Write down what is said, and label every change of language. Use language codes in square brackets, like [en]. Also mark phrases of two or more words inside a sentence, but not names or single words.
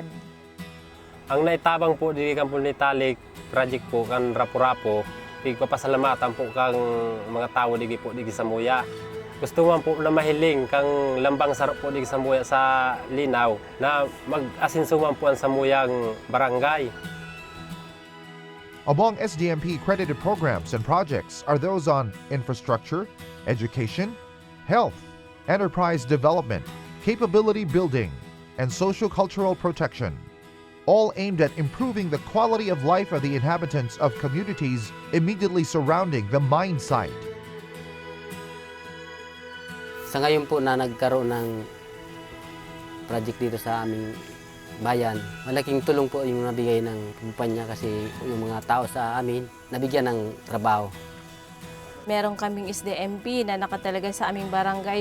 [bik] Ang naitabang po di kan [en] Polymetallic project [bik] po kan Rapu Rapu, pigpapasalamatan po kang mga tao digi po digi Samuya. Gusto man po na mahiling kang lambang sarap po digi Samuya sa linaw na mag-asinsuman po ang Samuyang barangay. [en] Among SDMP credited programs and projects are those on infrastructure, education, health, enterprise development, capability building, and social-cultural protection, all aimed at improving the quality of life of the inhabitants of communities immediately surrounding the mine site. [tl] Sa ngayon po na nagkaroon ng project dito sa aming bayan, malaking tulong po yung nabigay ng kumpanya kasi yung mga tao sa amin nabigyan ng trabaho. Meron kaming SDMP na nakatalaga sa aming barangay.